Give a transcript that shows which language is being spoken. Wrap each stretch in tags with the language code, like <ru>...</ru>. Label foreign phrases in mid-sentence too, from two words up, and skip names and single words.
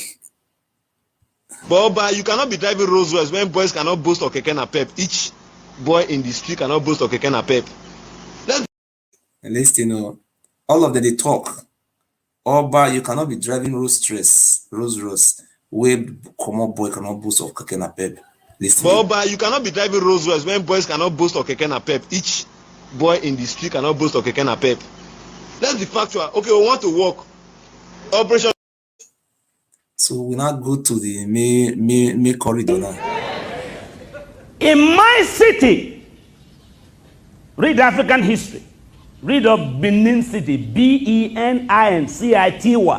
<en>But Oba, you cannot be driving Rolls Royce when boys cannot boast of keke napep. Each boy in the street cannot boast of keke napep. At least you know, All of them, they talk. Oba, you cannot be driving Rolls Royce. Where common boy cannot boast of keke na pep. But Oba, you cannot be driving Rolls Royce when boys cannot boast of keke na pep. Each boy in the street cannot boast of keke na pep. Let's be factual. Okay, we want to work. Operation. So we now go to the main corridor now. In my city, read African history. Read of Benin City, BENIN-CITY.</en>